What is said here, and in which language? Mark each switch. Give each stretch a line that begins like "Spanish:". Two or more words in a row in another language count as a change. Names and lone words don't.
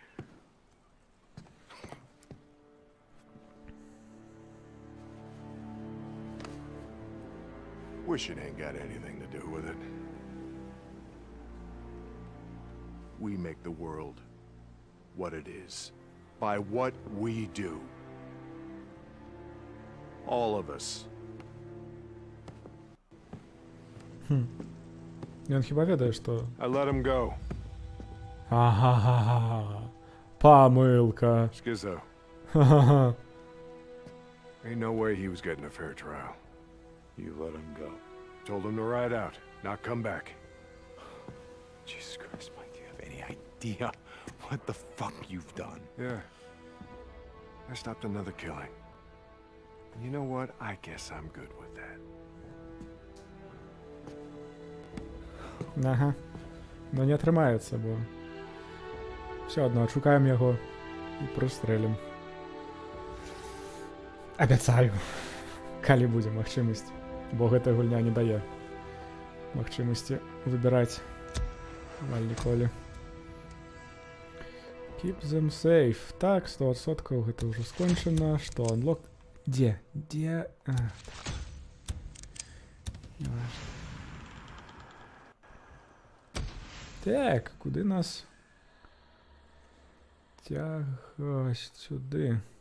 English: Wishing ain't got anything to do with it. We make the world what it is by what we do. All of us.
Belarusian: Ён хіба ведае, што...
English: I let him go.
Belarusian: Ага-га-га. Памылка. Skizzo. Ха-ха-ха.
English: Ain't no way he was getting a fair trial. You let him go. Told him to ride out, not come back. Jesus Christ, Mike, do you have any idea what the fuck you've done? Yeah. I stopped another killing. You know what? I guess I'm good with that.
Belarusian: Ага. Но не атрымаецца, бо... Всё адно, адшукаем яго і прыстрэлім. Абяцаю. Калі будзе магчымасць. Бо гэтая гульня не дае магчымасці выбіраць амаль ніколі.
English: Keep them safe.
Belarusian: Так, 100% гэта ўжо скончана. Што, unlock... Дзе? Дзе? Так, куды нас цягаць сюды?